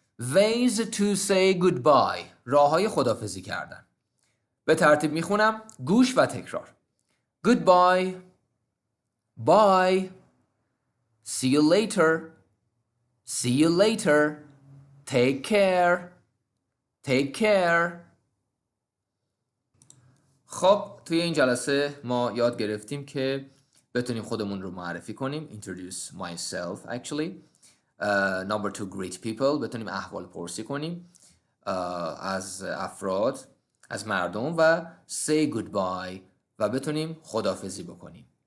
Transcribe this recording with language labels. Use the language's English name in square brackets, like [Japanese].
[English] Ways to say goodbye. [Persian] راههای خداحافظی کردن. به ترتیب میخونم. گوش و تکرار. [English] Goodbye. Bye. See you later. See you later. Take care. Take care. [Persian] خب توی این جلسه ما یاد گرفتیم که بتونیم خودمون رو معرفی کنیم. [English] Introduce myself actually. Number 2 greet people. [Persian] بتونیم احوال پرسی کنیم از افراد، از مردم و [English] say goodbye [Persian] و بتونیم خداحافظی بکنیم.